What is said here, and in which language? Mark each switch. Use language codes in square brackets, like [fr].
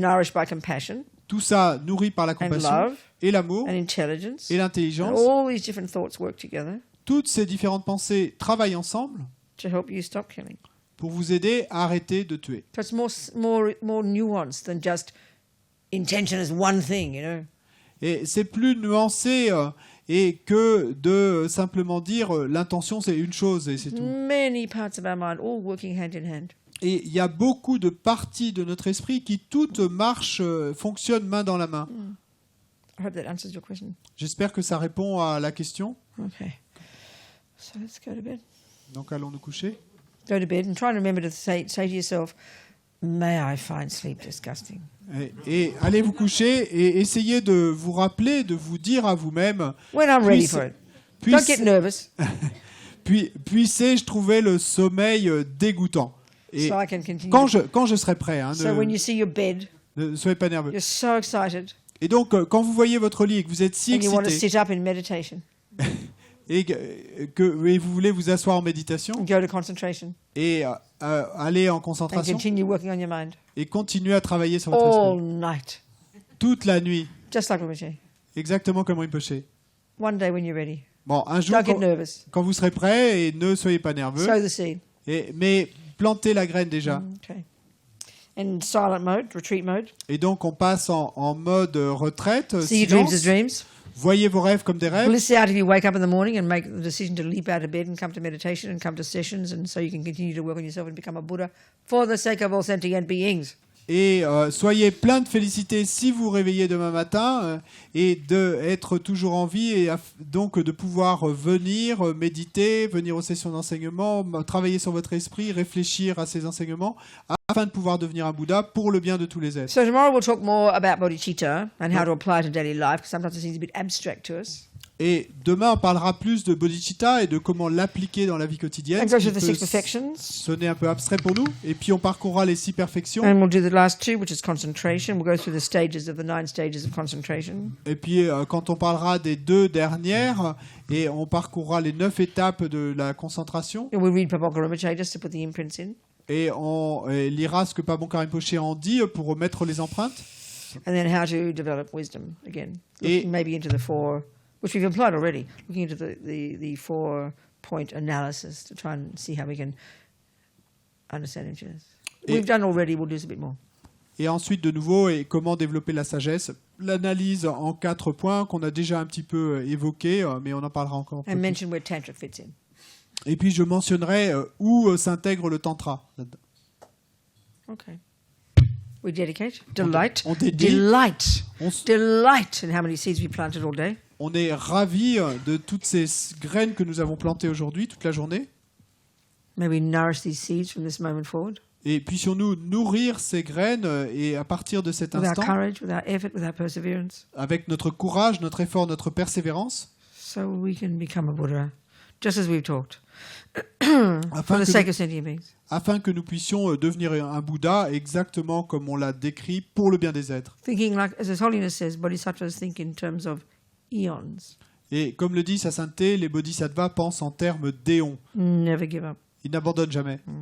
[en] nourished by compassion [fr] Tout ça nourri par la [en] and [fr] compassion [en] love [fr] et l'amour [en] and intelligence. [fr] et [en] And [fr] l'intelligence. [en] all these different thoughts work together [fr] Toutes ces différentes pensées travaillent ensemble [en] to help you stop killing. [fr] pour vous aider à arrêter de tuer. [en] So it's more nuanced than just intention as one thing, you know. [fr] Et c'est plus nuancé et que de simplement dire l'intention c'est une chose et c'est tout. [en] Many parts of our mind all working hand in hand. [fr] Et il y a beaucoup de parties de notre esprit qui toutes marchent, fonctionnent main dans la main. [en] I hope that answers your question. [fr] J'espère que ça répond à la question. [en] Okay. So let's go to bed. [fr] Donc allons nous coucher. [en] Go to bed and try and remember to say to yourself, may I find sleep disgusting. [fr] Et allez vous coucher et essayez de vous rappeler, de vous dire à vous-même, [en] When I'm ready for it. Don't get nervous. [fr] puissais-je trouver le sommeil dégoûtant. Et [en] So I can continue. [fr] quand je serai prêt, hein, [en] So when you see your bed, [fr] ne soyez pas nerveux. [en] you're so excited [fr] Et donc, quand vous voyez votre lit et que vous êtes si [en] and you want to [fr] excité [en] sit up in meditation [fr] et que vous voulez vous asseoir en méditation [en] and go to concentration [fr] et aller en [en] and [fr] concentration [en] continue working on your mind [fr] et continuer à travailler sur votre [en] all [fr] esprit [en] night, [fr] toute la nuit, [en] just like Rinpoche. [fr] exactement comme Rinpoche. [en] One day when you're ready, [fr] Bon, un jour, [en] don't get nervous. [fr] quand vous serez prêt, et ne soyez pas nerveux, [en] Sow the seed. [fr] mais plantez la graine déjà. [en] Okay. In silent mode, retreat mode. [fr] Et donc, on passe en mode retraite, [en] See your dreams as [fr] silence. [en] dreams. [fr] Voyez vos rêves comme des rêves. [en] Bliss out if you wake up in the morning and make the decision to leap out of bed and come to meditation and come to sessions, and so you can continue to work on yourself and become a Buddha for the sake of all sentient beings. [fr] Et soyez plein de félicité si vous réveillez demain matin et d'être toujours en vie et donc de pouvoir venir méditer, venir aux sessions d'enseignement, travailler sur votre esprit, réfléchir à ces enseignements afin de pouvoir devenir un Bouddha pour le bien de tous les êtres. [en] So tomorrow we'll talk more about bodhicitta and how to apply it to daily life, because sometimes it seems a bit abstract to us. [fr] Et demain, on parlera plus de bodhicitta et de comment l'appliquer dans la vie quotidienne. [en] And [fr] Ce [en] go [fr] qui [en] through the [fr] peut [en] 6 perfections. [fr] sonner un peu abstrait pour nous. Et puis, on parcourra les 6 perfections. [en] And we'll do the last 2, which is concentration. We'll go through the stages of the 9 stages of concentration. [fr] Et puis, quand on parlera des 2 dernières, et on parcourra les 9 étapes de la concentration, [en] And we'll read Pabonka Rinpoche just to put the imprints in. [fr] et on lira ce que Pabonka Rinpoche en dit pour remettre les empreintes. [en] And then how to develop wisdom again. [fr] Et- [en] Looking maybe into the 4, which we've applied already, looking into the 4-point analysis to try and see how we can understand each other. [fr] Et- [en] We've done already, we'll do this a bit more. [fr] Et ensuite, de nouveau, et comment développer la sagesse. L'analyse en 4 points qu'on a déjà un petit peu évoqué, mais on en parlera encore un peu [en] And [fr] plus. [en] mention where Tantra fits in. [fr] Et puis, je mentionnerai où s'intègre le tantra là-dedans. [en] Okay. We dedicate. Delight. [fr] on dédie. [en] Delight. [fr] On s- [en] Delight in how many seeds we planted all day. [fr] On est ravis de toutes ces graines que nous avons plantées aujourd'hui, toute la journée. [en] May we nourish these seeds from this moment forward [fr] Et puissions-nous nourrir ces graines et à partir de cet [en] with our [fr] instant, [en] courage, with our effort, with our perseverance, [fr] avec notre courage, notre effort, notre persévérance, [en] so we can become a Buddha, just as we've talked, for [fr] afin [en] the [fr] que, [en] sake [fr] nous, [en] of sentient beings. [fr] afin que nous puissions devenir un Bouddha exactement comme on l'a décrit pour le bien des êtres. [en] Thinking like, as His Holiness says, bodhisattvas think in terms of eons. [fr] Et comme le dit sa sainteté, les bodhisattvas pensent en termes d'éons. [en] Never give up. [fr] Ils n'abandonnent jamais.